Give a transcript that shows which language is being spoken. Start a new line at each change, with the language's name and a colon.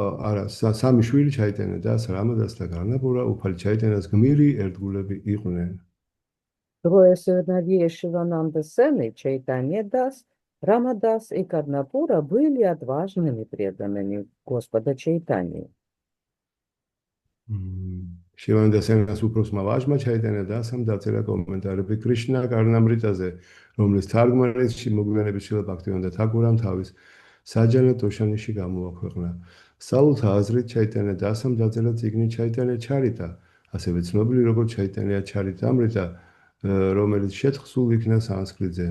Georgian: არა, სამი შვილი ჩაიტანა დასა, რამადასა და გარნაპურა, უფალი ჩაიტანას გმირი ერთგულები იყვნენ.
Russian: Трое сыновей Шивананда Сены, Чайтанья Дас, Рамадас и Карнапура были отважными преданными Господа Чайтаньи.
Georgian: შივანდასენას უფროსმა ვაჟმა ჩაიტანა დასამ დაწერა კომენტარები კრიშნა კარნამრიტაზე, რომლის თარგმანიც მოგვიანებით შილა ბაქტივანდა თაკურამ თავის საჯანა ტოშანიში გამოაქვეყნა. საულთა აზრით ჩაიტანა დასამ დაწერა წიგნი ჩაიტანა ჩარიტა, ასევე ცნობილი როგორც ჩაიტანა ჩარიტამრიტა, რომელიც შეთხსულ იქნა სანსკრიტზე.